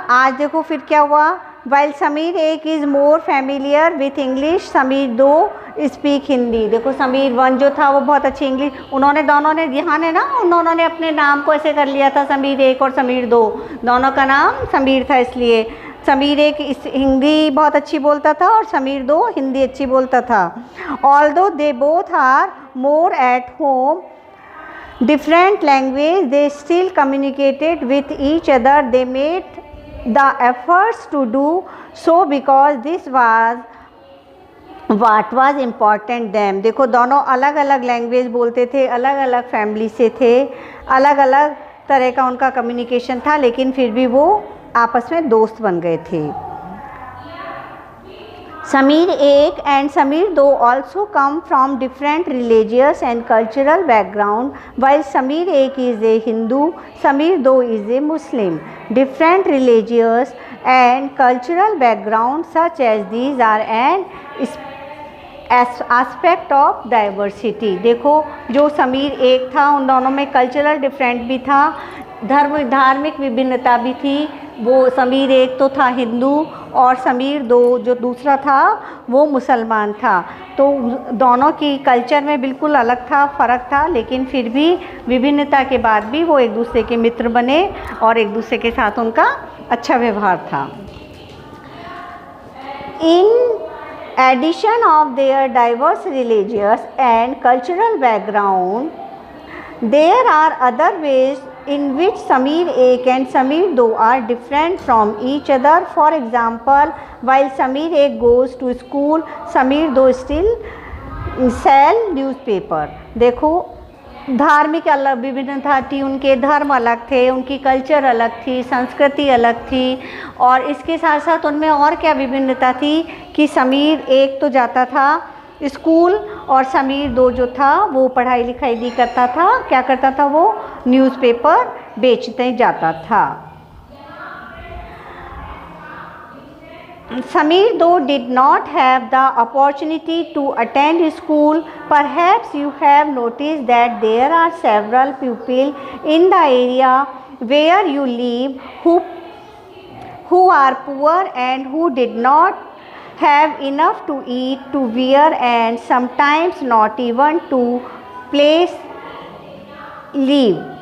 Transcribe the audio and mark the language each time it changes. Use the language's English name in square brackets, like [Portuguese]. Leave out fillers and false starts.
[Hindi] आज देखो फिर क्या हुआ। [English] While Sameer एक is more familiar with English, Sameer 2 speak Hindi. [Hindi] देखो समीर 1 जो था वो बहुत अच्छी इंग्लिश, दोनों ने ध्यान है ना, उन्होंने अपने नाम को ऐसे कर लिया था, समीर 1 और समीर 2, दोनों का नाम समीर था। इसलिए समीर 1 हिंदी बहुत अच्छी बोलता था और समीर 2 हिंदी अच्छी बोलता था। [English] Although they both are more at home different language, they still communicated with each other. They made the efforts to do so because this was what was important them. [Hindi] देखो दोनों अलग अलग लैंग्वेज बोलते थे, अलग अलग फैमिली से थे, अलग अलग तरह का उनका कम्युनिकेशन था, लेकिन फिर भी वो आपस में दोस्त बन गए थे। [English] Sameer 1 and Sameer 2 also come from different religious and cultural background. While Sameer 1 is a Hindu, Sameer 2 is a Muslim. Different religious and cultural background such as these are an aspect of diversity. [Hindi] देखो जो समीर 1 था उन दोनों में cultural different भी था, धार्मिक विभिन्नता भी थी। वो समीर 1 तो था हिंदू और समीर 2 जो दूसरा था वो मुसलमान था। तो दोनों की कल्चर में बिल्कुल अलग था, फ़र्क था, लेकिन फिर भी विभिन्नता के बाद भी वो एक दूसरे के मित्र बने और एक दूसरे के साथ उनका अच्छा व्यवहार था। [English] In addition of their diverse religious and cultural background, there are other ways in which Sameer 1 and Sameer 2 are different from each other. For example, while Sameer 1 goes to school, Sameer 2 still sell newspaper. [Hindi] देखो धार्मिक अलग विभिन्नता थी, उनके धर्म अलग थे, उनकी कल्चर अलग थी, संस्कृति अलग थी। और इसके साथ साथ उनमें और क्या विभिन्नता थी कि समीर 1 तो जाता था स्कूल और समीर 2 जो था वो पढ़ाई लिखाई नहीं करता था। क्या करता था? वो न्यूज़पेपर बेचते जाता था। [English] Sameer 2 did not have the opportunity to attend school. Perhaps you have noticed that there are several people in the area where you live who are poor and who did not have enough to eat, to wear, and sometimes not even to place live.